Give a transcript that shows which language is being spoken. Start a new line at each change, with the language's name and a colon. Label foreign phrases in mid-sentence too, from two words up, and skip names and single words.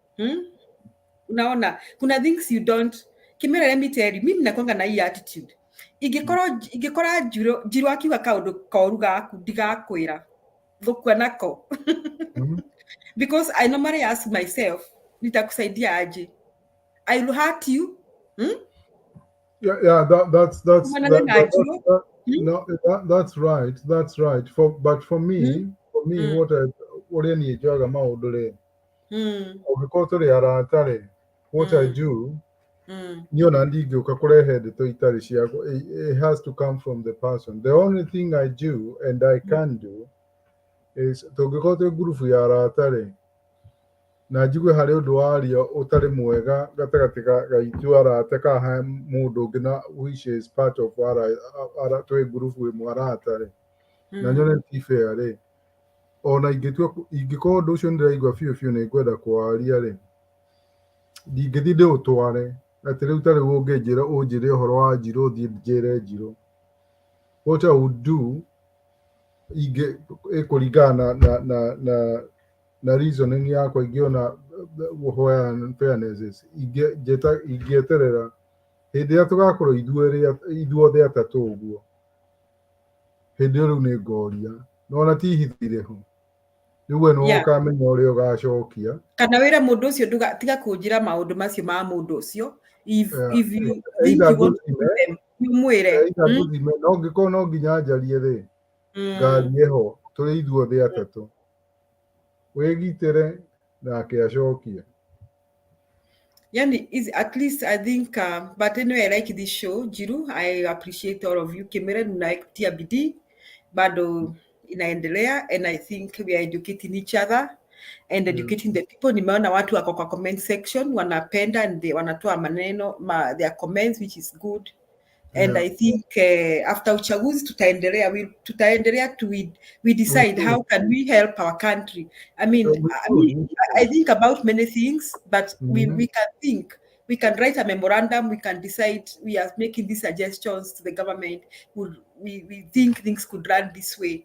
Swahili: Unaona kuna
English: things you don't
Kikuyu: kimera
English: let me tell you
Swahili: mimi nakwanga na hii attitude
Kikuyu: ingĩkora njirũ akiuga kaũndũ koru gaku ndigakwĩra gũkua nako.
English: Because I normally ask myself,
Swahili: nitakusaidia aje?
English: I will hurt you. That's right. That's right. But for me, what I need to
Kikuyu: maũndũ ũngĩkorwo tũrĩ arata rĩ,
English: what I do,
Kikuyu: niona ndingĩũka kũrehe ndeto itarĩ ciakwa.
English: It has to come from the person. The only thing I do and I can do is
Kikuyu: tũngĩkorwo twĩ ngurubu ya arata rĩ, na njigue harĩ ũndũ waria ũtarĩ mwega gatagatĩ gaitũ arata kana ha mũndũ ũngĩ na
English: which is part of
Kikuyu: twĩ ngurubu ĩmwe arata rĩ, na nyone ti fair rĩ, ona ingĩkorwo ũndũ ũcio nĩndĩraigua biũ biũ nĩ ngwenda kũwaria rĩ, ndingĩthiĩ ndĩũtware atĩ rĩu tarĩ ũngĩnjĩra ũnjĩre ũhoro wa Njirũ ũthiĩ njĩre Njirũ.
English: What I would do
Kikuyu: kũringana na reasoning yakwa ingĩona fairness ingĩeterera hĩndĩ ĩrĩa tũgakorwo ithuothe atatũ ũguo, hĩndĩ ĩyo rĩu nĩ ngoria, nona ti ihithire ho, rĩu we nĩwe ũkamenya ũrĩa ũgacokia. Kana wĩra mũndũ ũcio tiga kũnjĩra maũndũ macio ma mũndũ ũcio.
English: If you think you want to do them,
Kikuyu: mwĩre. No ngĩkorwo no nginya njarie rĩ, ngarie ho tũrĩ ithuothe atatũ, wĩgitĩre nake acokie.
Swahili: Yani,
English: at least I think, but anyway, I like this show, Jiru. I appreciate all of you.
Swahili: Kemere mnaikutia bidii, bado inaendelea,
English: and I think we are educating each other and educating the people.
Swahili: Nimeona watu wako kwa
English: comment section
Swahili: wanapenda and wanatoa maneno
English: their comments, which is good. And I think after
Swahili: uchaguzi tutaendelea
English: we decide how can we help our country. I mean, I think about many things, but we can think. We can write a memorandum. We can decide. We are making these suggestions to the government. We think things could run this way.